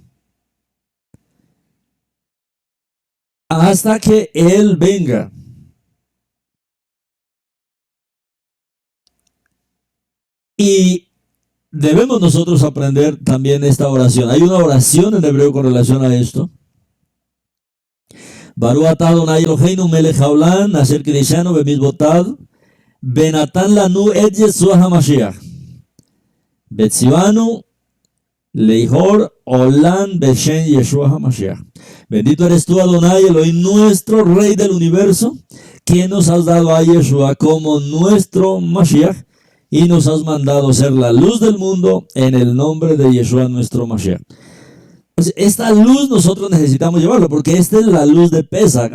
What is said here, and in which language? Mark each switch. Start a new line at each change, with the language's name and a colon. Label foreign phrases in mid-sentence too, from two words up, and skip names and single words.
Spanish: Hasta que Él venga. Y debemos nosotros aprender también esta oración. Hay una oración en hebreo con relación a esto.
Hebrew: ברוך אתה אדני אלהינו מלך העולם אשר קדשנו במצוותיו ונתן לנו את ישוע המשיח וציוונו לאור עולם בשם ישוע המשיח.
Spanish: Bendito eres tú,
Hebrew: אדני אלהים,
Spanish: nuestro Rey del universo, que nos has dado a Yeshua como nuestro Mashiach y nos has mandado ser la luz del mundo en el nombre de Yeshua nuestro Mashiach. Pues esta luz nosotros necesitamos llevarlo, porque esta es la luz de Pesaj.